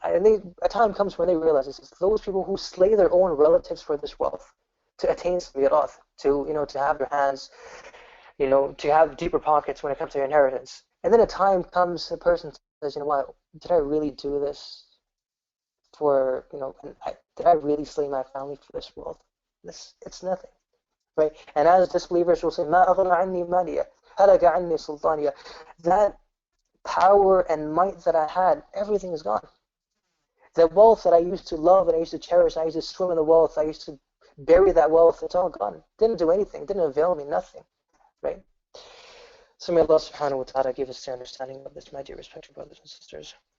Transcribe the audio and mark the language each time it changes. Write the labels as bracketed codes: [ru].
[en] And a time comes when they realize this, it's those people who slay their own relatives for this wealth, to attain mirath, to have their hands, to have deeper pockets when it comes to your inheritance. And then a time comes, a person says, what, did I really do this for, did I really slay my family for this wealth? It's nothing, right? And as disbelievers will say, [ar] مَا أَغْنَى عَنِّي مَالِيَ هَلَكَ عَنِّي سُلْطَانِيَ. [en] That power and might that I had, everything is gone. The wealth that I used to love and I used to cherish, I used to swim in the wealth, I used to bury that wealth, it's all gone. Didn't do anything, didn't avail me, nothing. Right? So may Allah subhanahu wa ta'ala give us the understanding of this, my dear respected brothers and sisters.